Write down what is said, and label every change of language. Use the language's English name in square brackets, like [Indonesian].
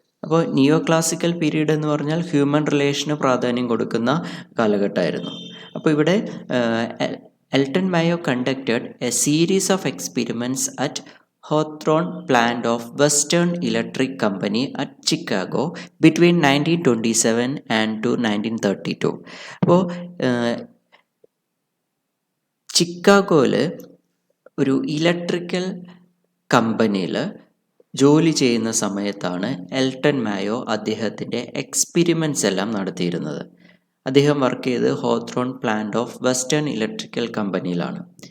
[Malayalam] അപ്പോൾ നിയോ classical period എന്ന് പറഞ്ഞാൽ ഹ്യൂമൻ റിലേഷന് പ്രാധാന്യം കൊടുക്കുന്ന കാലഘട്ടമായിരുന്നു. അപ്പോൾ ഇവിടെ [English] Elton Mayo conducted a series of experiments at Hawthorne plant of Western Electric Company at Chicago between 1927 and to 1932. [Malayalam] അപ്പോൾ ചിക്കാഗോയിൽ ഒരു ഇലക്ട്രിക്കൽ കമ്പനിയിൽ ജോലി ചെയ്യുന്ന സമയത്താണ് എൽട്ടൺ മായോ അദ്ദേഹത്തിൻ്റെ എക്സ്പെരിമെൻറ്റ്സ് എല്ലാം നടത്തിയിരുന്നത്. അദ്ദേഹം വർക്ക് ചെയ്ത് ഹോത്രോൺ പ്ലാന്റ് ഓഫ് വെസ്റ്റേൺ ഇലക്ട്രിക്കൽ കമ്പനിയിലാണ്.